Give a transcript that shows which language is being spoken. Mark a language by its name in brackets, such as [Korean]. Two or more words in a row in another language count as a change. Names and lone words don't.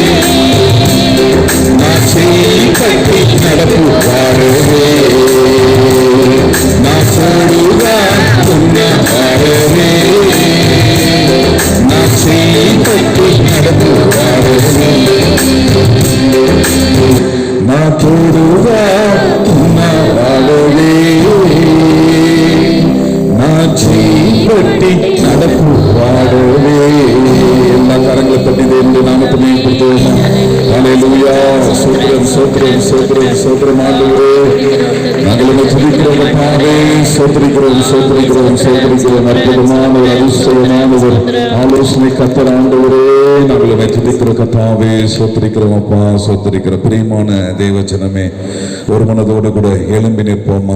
[Telugu] నా చేయి పట్టి నడుపువాడవే, నా తోడుగా ఉన్నవాడవే, నా చేయి పట్టి నడుపువాడవే, నా తోడుగా ఉన్నవాడవే, నా చేయి పట్టి నడుపువాడవే. [Tamil] எல்லா கரங்களை தட்டி தேவனுடைய நாமத்தை மேம்படுத்துவோமா? ஹல்லேலூயா. சோத்திரம் சோத்திரம் சோத்திரம் சோத்திரம் ஆண்டவரே, நாங்கள் உம்மை துதிக்கிறோம் கர்த்தாவே, சோத்திரிக்கிறோம் சோத்திரிக்கிறோம் சோத்திரிக்கிறோம். அற்புதமான ஒரு அதிசயமான ஒரு ஆலோசனை கர்த்தர் ஆண்டவரே, நாங்கள் உம்மை துதிக்கிறோம் கர்த்தாவே, சோத்திரிக்கிறோம் அப்பா, சோத்திரிக்கிற பிரியமான தேவ ஜனமே, ஒரு மனதோடு கூட எழும்பி நிற்போமா?